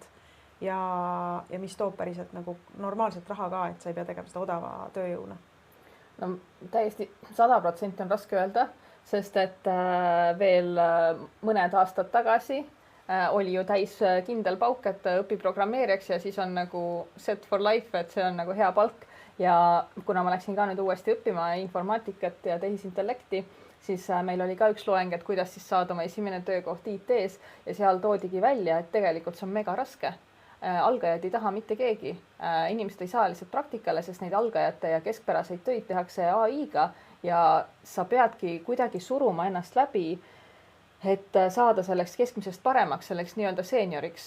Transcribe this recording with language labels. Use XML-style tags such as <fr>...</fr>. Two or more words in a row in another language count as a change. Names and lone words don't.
<et>Ja mis toob päriselt nagu normaalselt raha ka, et sa ei pea tegema seda odava tööjõuna? No täiesti 100% on raske öelda, sest et veel mõned aastad tagasi oli ju täis kindel pauk, et õpi programmeerijaks ja siis on nagu</et> <en>set for life,</en> <et>et see on nagu hea palk. Ja kuna ma läksin ka nüüd uuesti õppima informaatikat ja tehisintellekti, siis meil oli ka üks loeng, et kuidas siis saada oma esimene töökoht IT-s ja seal toodigi välja, et tegelikult see on mega raske. Algajad ei taha mitte keegi, inimesed ei saa lihtsalt praktikale, sest neid algajate ja keskpäraseid töid tehakse AI-ga ja sa peadki kuidagi suruma ennast läbi, et saada selleks keskmisest paremaks, selleks nii-öelda seenioriks.</et>